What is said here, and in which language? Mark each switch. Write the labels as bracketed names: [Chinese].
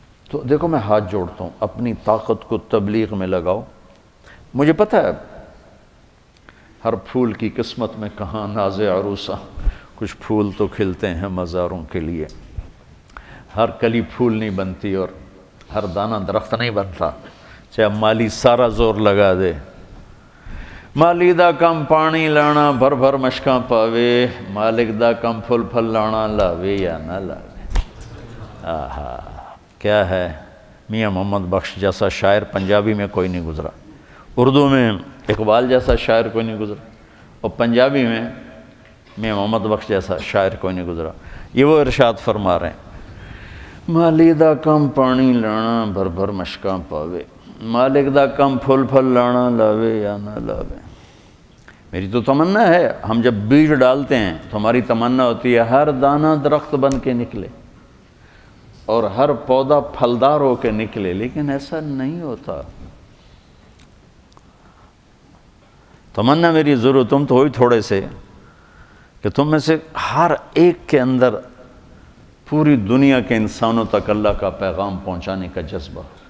[Urdu] تو دیکھو میں ہاتھ جوڑتا ہوں، اپنی طاقت کو تبلیغ میں لگاؤ. مجھے پتہ ہے ہر پھول کی قسمت میں کہاں ناز عروسہ، کچھ پھول تو کھلتے ہیں مزاروں کے لیے، ہر کلی پھول نہیں بنتی اور ہر دانہ درخت نہیں بنتا. چاہے مالی سارا زور لگا دے، [Punjabi] مالی دا کم پانی لانا بھر بھر مشکاں پاوے، مالک دا کم پھل پھل لانا لاوے یا نہ لاوے. [Urdu] آہا کیا ہے. میاں محمد بخش جیسا شاعر پنجابی میں کوئی نہیں گزرا، اردو میں اقبال جیسا شاعر کوئی نہیں گزرا، اور پنجابی میں میاں محمد بخش جیسا شاعر کوئی نہیں گزرا. یہ وہ ارشاد فرما رہے ہیں، [Punjabi] مالی دا کم پانی لانا بھر بھر مشکاں پاوے، مالک دا کم پھل پھل لانا لاوے یا نہ لاوے. [Urdu] میری تو تمنا ہے، ہم جب بیج ڈالتے ہیں تو ہماری تمنا ہوتی ہے ہر دانہ درخت بن کے نکلے اور ہر پودا پھلدار ہو کے نکلے، لیکن ایسا نہیں ہوتا. تمنا میری ضرور، تم تو ہوئی تھوڑے سے کہ تم میں سے ہر ایک کے اندر پوری دنیا کے انسانوں تک اللہ کا پیغام پہنچانے کا جذبہ.